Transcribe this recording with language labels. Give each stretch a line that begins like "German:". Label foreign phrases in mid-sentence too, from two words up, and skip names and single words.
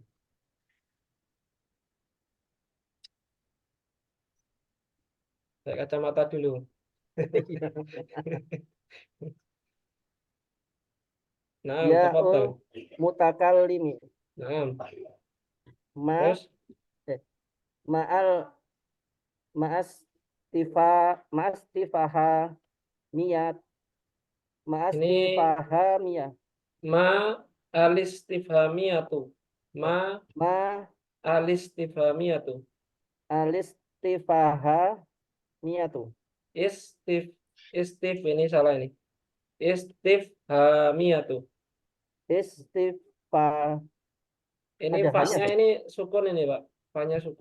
Indonesian: Saya kacamata dulu. Nah, Yaul tafadhal. mutakallimi Nah, ma terus eh, ma'al ma'as ma'as tifaha miyat ma'as ini tifaha miyat
Arabic: ما الاستفهامية ما ma alistifhamiyatu. alistifaha miyatu
Indonesian: Istif istif ini salah ini. Istifhamiyatu. istifa Ini ada hanya fa-nya tuh. ini sukun ini, Pak. Fa-nya sukun.